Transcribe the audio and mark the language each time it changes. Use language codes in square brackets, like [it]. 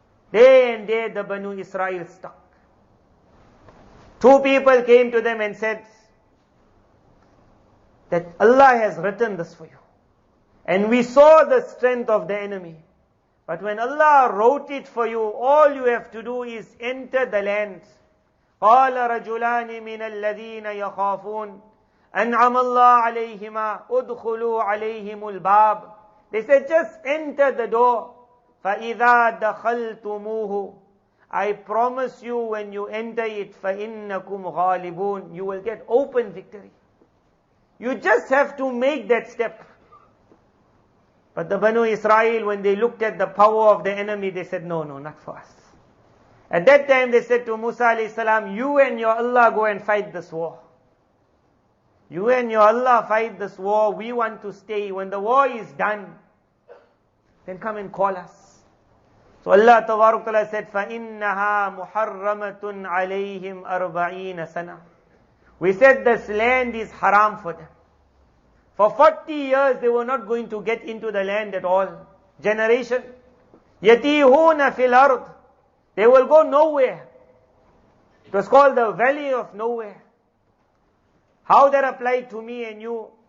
[en] There and there, the Banu Israel stuck. Two people came to them and said that Allah has written this for you. And we saw the strength of the enemy. But when Allah wrote it for you, all you have to do is enter the land. [ar] قال رجلان من الذين يخافون أنعم الله عليهما ادخلوا عليهم الباب. [en] They said, just enter the door. [ar] فإذا دخلتموه, [en] I promise you when you enter it, [ar] فإنكم غالبون, [en] you will get open victory. You just have to make that step. But the Banu Israel, when they looked at the power of the enemy, they said, no, not for us. At that time they said to Musa alayhi salam, you and your Allah go and fight this war. You and your Allah fight this war, we want to stay. When the war is done, then come and call us. So Allah Ta'ala said, [ar] فَإِنَّهَا مُحَرَّمَةٌ عَلَيْهِمْ أَرْبَعِينَ سَنَةً. [en] We said this land is haram for them. For 40 years they were not going to get into the land at all. Generation. [ar] يَتِيهُونَ فِي الْأَرْضِ. [en] They will go nowhere. It was called the valley of nowhere. How that applied to me and you.